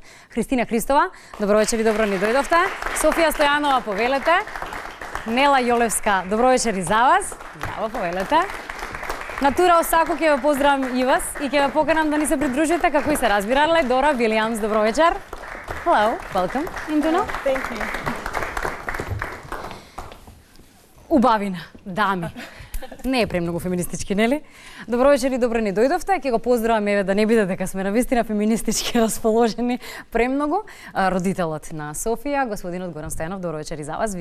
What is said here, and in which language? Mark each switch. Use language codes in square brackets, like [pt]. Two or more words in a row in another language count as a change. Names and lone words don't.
[mk] Христина Христова, добро вечер и добро ни дојдовте. Софија Стојанова, повелете. Нела Јолевска, добро вечер и за вас. Браво, повелете. Натура Осако, ќе ве поздравам и вас и ќе ве поканам да ни се придружите како и се разбирале. Дора Вилијамс, добро вечер. [en] Hello, welcome in Tunnel. Thank you. [mk] Убавина, дами. Не е премногу феминистички, нели? Добро вечер и добро ни дојдовте. Ќе го поздравам, еве, да не биде дека сме навистина феминистички расположени премногу. Родителот на Софија, господинот Горан Стојанов, добро вечер и за вас.